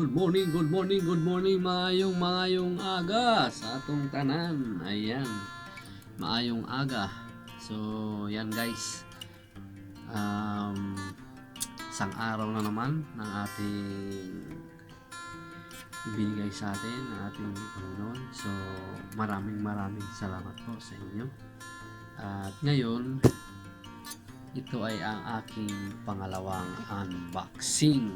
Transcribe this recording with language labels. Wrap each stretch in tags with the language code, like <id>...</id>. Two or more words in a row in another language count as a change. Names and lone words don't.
<en>good morning,</en> <ceb>maayong aga sa atong tanan. Ayan, maayong aga.</ceb> <tl>So, yan guys. Isang araw na naman ng ating ibinigay sa atin ng ating Panginoon. So, maraming salamat po sa inyo. At ngayon, ito ay ang aking pangalawang unboxing.</tl>